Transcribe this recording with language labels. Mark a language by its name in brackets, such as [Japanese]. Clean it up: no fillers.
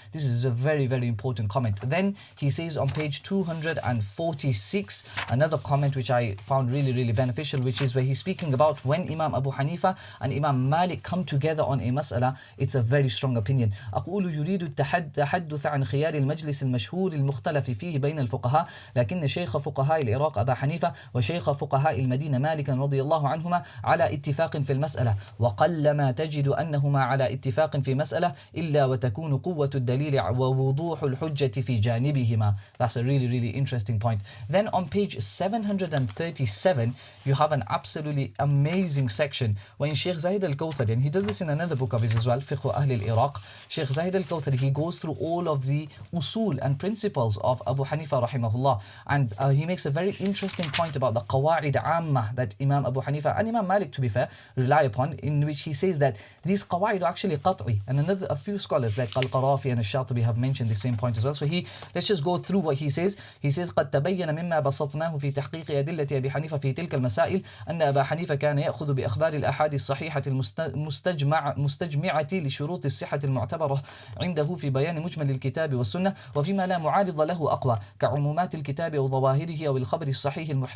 [English] This is a very important comment. Then he says on page 246 another comment which I found really beneficial, which is where he's speaking about when Imam Abu Hanifa and Imam Malik come together on a mas'ala. It's a very strong opinion. [Arabic] أقول يريد التحدث عن خيار المجلس المشهور المختلف فيه بين الفقهاء لكن شيخ فقهاء العراق أبا حنيفة وشيخ فقهاء المدينة مالكا رضي الله عنهما على اتفاق في المسألة وقلما تجد أنهما على اتفاق في مسألة إلا وتكون قوة الدليل ووضوح الحجة في جانبهما. [English] That's a really interesting point. Then on page 737 you have an absolutely amazing section when Shaykh Zahid al-Kawthari, and he does this in another book of his as well, Fiqh Ahl al-Iraq. Shaykh Zahid al-Kawthari, he goes through all of the usul and principles of Abu Hanifa rahimahullah, and he makes a very interesting point about the qawa'id amma that Imam Abu Hanifa and Imam Malik, to be fair, rely upon, in which he says that these qawa'id are actually qat'i, and a few scholars like Al-Qarafi and Al-Shatibi have mentioned the same point as well. So let's just go through what he says. He says [Arabic] قد تبين مما بسطناه في تحقيق أدلة أبي حنيفة في تلك المسائل أن أبا حنيفة كان يأخذ بأخبار الأحاد الصحيحة المستجمعة لشروط الصحة المعتبرة عنده في بيان مجمل الكتاب والسنة، وفيما لا معارض له أقوى كعمومات الكتاب أو ظواهره أو الخبر الصحيح